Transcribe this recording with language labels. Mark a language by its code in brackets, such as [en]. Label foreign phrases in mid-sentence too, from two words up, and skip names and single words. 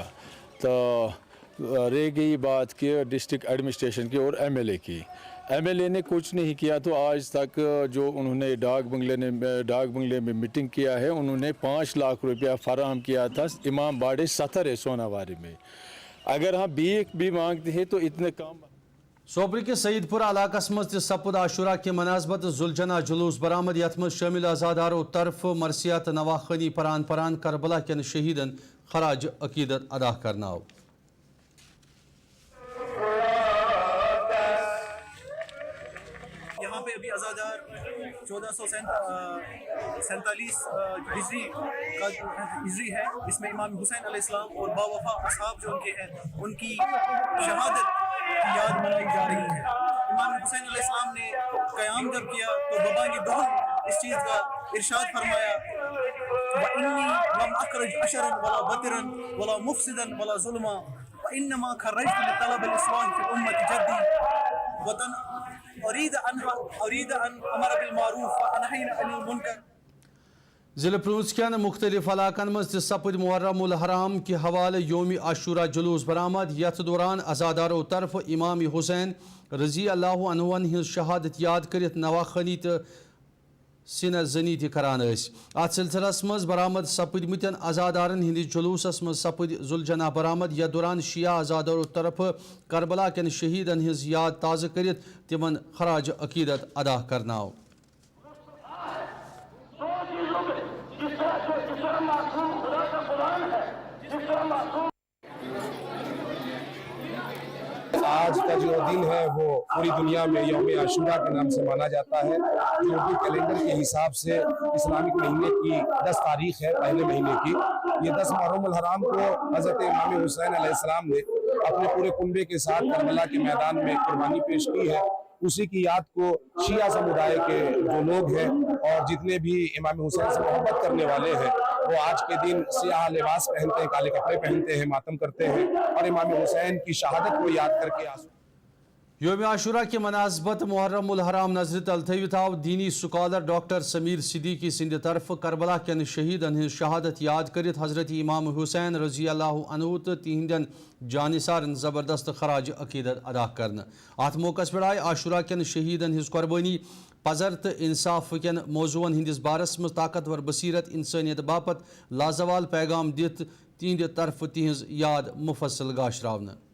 [hi] तो रह गई बात कि डिस्ट्रिक्ट एडमिनिस्ट्रेशन की और एमएलए की, एमएलए ने कुछ नहीं किया। तो आज तक जो उन्होंने डाक बंगले में मीटिंग किया है, उन्होंने 5 लाख रुपया फराहम किया था इमाम बाड़े सतर है सोनावारी में। अगर हम भी मांगते हैं तो इतने काम। [ks] सोपरी के सईदपुर इलाकस मज सपुद आशुरा के मनासबत जुलजना जुलूस बरामद, यथ मज शामिल आजादारों तरफ मरसियात नवाखनी परान करबला के शहीदन खराज अकीदत अदा करना। [hi] यहाँ पे अभी आज़ादार 1447 हिजरी है, इसमें इमाम हुसैन अलैहिस्सलाम और बावफा असहाब जो उनके हैं, उनकी शहादत की याद मनाई जा रही है। इमाम हुसैन अलैहिस्सलाम ने क़याम जब किया तो बबानी दोहन इस चीज़ का इरशाद फरमाया, [ar] وإني لم أخرج أشرا ولا بطرا ولا مفسدا ولا ظالما وإنما خرجت لطلب الإصلاح في أمة جدي وطن [ks] जिले पुंछ के मुख्तलिफ इलाकन मज सपुद मुहर्रमुल हराम के हवाले योम आशूरा जुलूस बरामद, यथ दौरान आजादारों तरफ इमाम हुसैन [ar] رضي الله عنه [ks] हिंज शहादत याद कर नवाखनी तो सिना जनी करान। अत सिलसिलस मज बरामद सपदमतन आजादारन हंदिस जुलूसस मज सपुद जुलजना बरामद, यथ दौरान शिया आजादारों तरफ करबला के शहीदन हिंज याद ताज़ कर तिमन खराज अकीदत अदा करना। [hi] आज का जो दिन है वो पूरी दुनिया में यौम आशूरा के नाम से माना जाता है, जो कि कैलेंडर के हिसाब से इस्लामिक महीने की 10 तारीख है, पहले महीने की। ये 10 मुहर्रमुल हराम को हज़रत इमाम हुसैन अलैहिस्सलाम ने अपने पूरे कुंबे के साथ करबला के मैदान में कुर्बानी पेश की है। उसी की याद को शिया समुदाय के जो लोग हैं और जितने भी इमाम हुसैन से मोहब्बत करने वाले हैं वो आज के दिन सियाह लिबास पहनते हैं, काले कपड़े पहनते हैं, मातम करते हैं और इमाम हुसैन की शहादत को याद कर के आँसू [ks] یوم عاشورہ کی مناسبت محرم الحرام نظر تل تھوت آو دینی سکالر ڈاکٹر سمیر صدیقی سند طرف کربلا کن شہیدن ہز شہادت یاد کرت حضرت امام حسین [ar] رضی اللہ عنہ [ks] تو تہندین جانثارن زبردست خراج عقیدت ادا کرنا ات موقع پہ آئی عاشورہ کن شہیدن ہز قربانی پزر تو انصاف کن موضوعن ہندس بارس مز طاقتور بصیرت انسانیت باپت لازوال پیغام دت تہند طرف تہذ یاد مفصل گاشراؤن.